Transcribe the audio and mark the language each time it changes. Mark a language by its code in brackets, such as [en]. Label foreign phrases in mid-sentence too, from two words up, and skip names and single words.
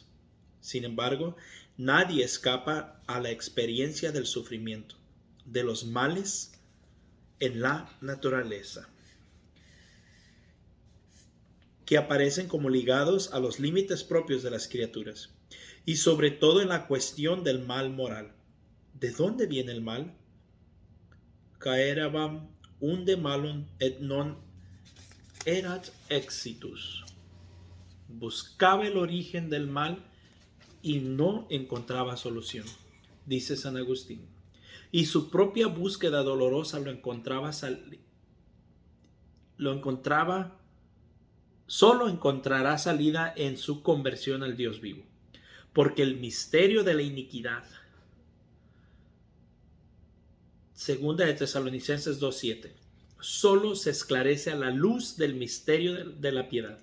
[es] Sin embargo, nadie escapa a la experiencia del sufrimiento, de los males en la naturaleza, que aparecen como ligados a los límites propios de las criaturas, y sobre todo en la cuestión del mal moral. ¿De dónde viene el mal? [la] Caerabam unde malum et non erat exitus. [es] Buscaba el origen del mal y no encontraba solución, dice San Agustín. Y su propia búsqueda dolorosa solo encontrará salida en su conversión al Dios vivo, porque el misterio de la iniquidad, segunda de Tesalonicenses 2:7, solo se esclarece a la luz del misterio de la piedad.